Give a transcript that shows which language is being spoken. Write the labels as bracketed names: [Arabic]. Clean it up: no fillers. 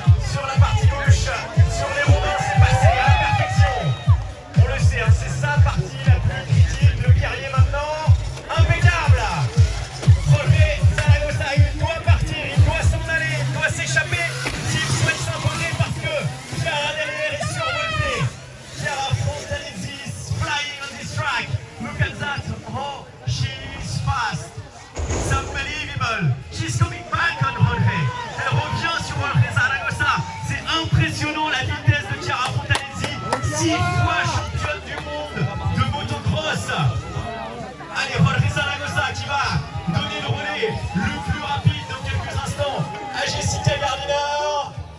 [French] Sur la partie gauche, sur les rondins, c'est passé à la perfection. On le sait, hein, c'est sa partie la plus critique, le guerrier maintenant. Impeccable. Jorge Zaragoza, il doit partir, il doit s'en aller, il doit s'échapper s'il souhaite s'imposer parce que Chiara derrière est survoltée. [English] Chiara Fontanesi is flying on this track. Look at that, oh, she is fast. It's unbelievable. She's coming back on Jorge. [French] Elle revient sur Jorge Zaragoza. C'est impressionnant la vitesse de Chiara Fontanesi. 6 fois championne du monde de motocross. Allez, Jorge Zaragoza qui va donner le relais le plus rapide dans quelques instants à Jessica Gardiner.